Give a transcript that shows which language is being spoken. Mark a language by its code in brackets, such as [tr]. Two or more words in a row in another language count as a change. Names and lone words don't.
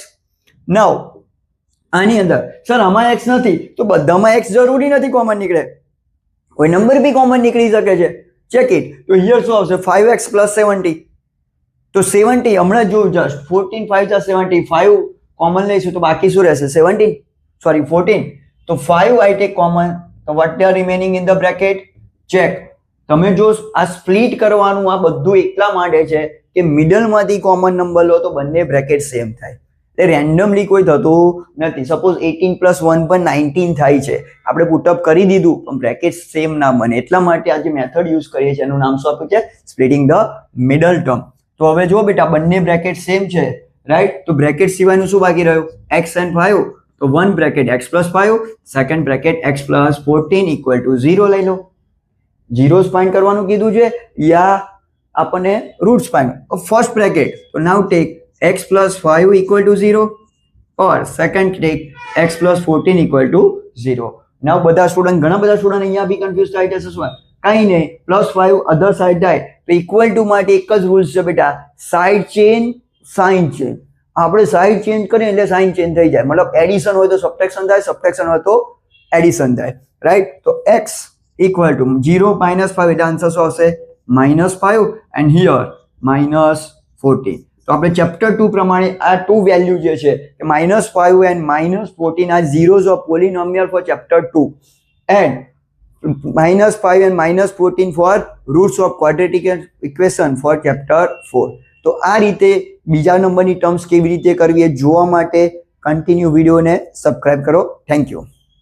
[gu] નાઉ આની અંદર સર આમાં x નથી, તો બધામાં x જરૂરી નથી કોમન નીકળે, કોઈ નંબર બી કોમન નીકળી શકે છે. [en] check it. [gu] તો હિયર શું આવશે? 5x પ્લસ 70. તો 70 હમણાં જો જસ્ટ 14 5 જા 70, 5 કોમન લઈશું તો બાકી શું રહેશે? 17, સોરી 14. [en] તો 5 I take common, તો what are remaining in the bracket? Check. [gu] તમે જો આ સ્પ્લિટ કરવાનું, આ બધું એટલા માટે છે કે મિડલ માંથી [en] common number [gu] લો તો બંને બ્રેકેટ સેમ થાય. તે રેન્ડમલી કોઈ થતું નથી. સપોઝ 18 + 1 પણ 19 થાય છે, આપણે પુટઅપ કરી દીધું પણ બ્રેકેટ સેમ ના બને, એટલા માટે આ જે મેથડ યુઝ કરીએ છીએ એનું નામ શું આપ્યું છે? [en] splitting the middle term. [gu] તો હવે જો બેટા બંને બ્રેકેટ સેમ છે, રાઈટ? તો બ્રેકેટ સિવાયનું શું બાકી રહ્યું? x and 5. તો [en] one bracket [gu] x + 5, [en] second bracket [gu] x + 14 = 0 લઈ લો. ઝીરોઝ ફાઇન્ડ કરવાનું કીધું છે યા આપણને રૂટ્સ ફાઇન્ડ? [en] first bracket, તો now take x + 5 = 0 or second take x + 14 = 0. [gu] નાઉ બધા સ્ટુડન્ટ, ઘણા બધા સ્ટુડન્ટ અહીંયા બી કન્ફ્યુઝ થાય છે. શું? કાંઈ નહીં, +5 અધર સાઈડ થાય તો [en] equal to [gu] માટે એક જ રૂલ્સ છે બેટા, [en] side change, sign change. [gu] આપણે [en] side change [gu] કરીએ એટલે [en] sign change [gu] થઈ જાય, મતલબ એડિશન હોય તો સબટ્રેક્શન થાય, સબટ્રેક્શન હોય તો એડિશન થાય, રાઈટ? તો x = 0 - 5 એટલે આન્સર શું આવશે? [en] -5 and here -14. [gu] તો આપણે ચેપ્ટર 2 પ્રમાણે આ ટુ વેલ્યુ જે છે કે [en] -5 and -14 are zeros of polynomial for chapter 2 and -5 and -14 for roots of quadratic equation for chapter 4. [gu] તો આ રીતે બીજા નંબરની ટર્મ્સ કેવી રીતે કરવી એ જોવા માટે કન્ટિન્યુ વિડીયોને સબસ્ક્રાઇબ કરો. [en] thank you.